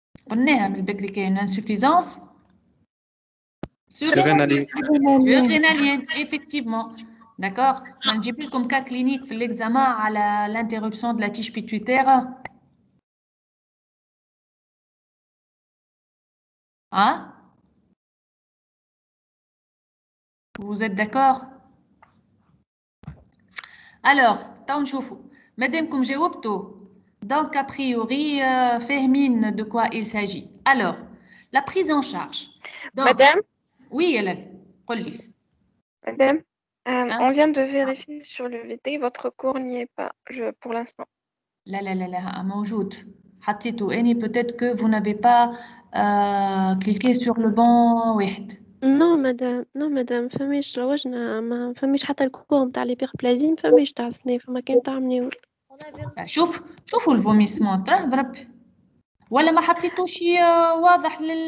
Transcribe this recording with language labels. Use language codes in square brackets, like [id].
[ar] قلناها من البكري كاين [fr] insuffisance surrénalienne, effectivement. D'accord? [ar] ما نجيب لكم [fr] cas clinique في l'examen على l'interruption de la tige pituitaire. Hein? Vous êtes d'accord? [ar] Alors, تعالوا نشوفوا. مادامكم جاوبتوا [fr] donc, a priori, Fehmine, de quoi il s'agit. Alors, la prise en charge. Donc, Madame? Oui, Hélène. Madame, on vient de vérifier sur le VT, votre cours n'y est pas pour l'instant. [ar] Là, موجود. حطيته أني [fr] peut-être que vous n'avez pas cliqué sur le bon واحد. Non madame, [ar] فماش لوجنا ما فماش حتى الكور نتاع الهيبربلازي ما فماش تاع السنة فما كان تاع منيول. شوفوا الفوميسمون تراه بربي ولا ما حطيتوش واضح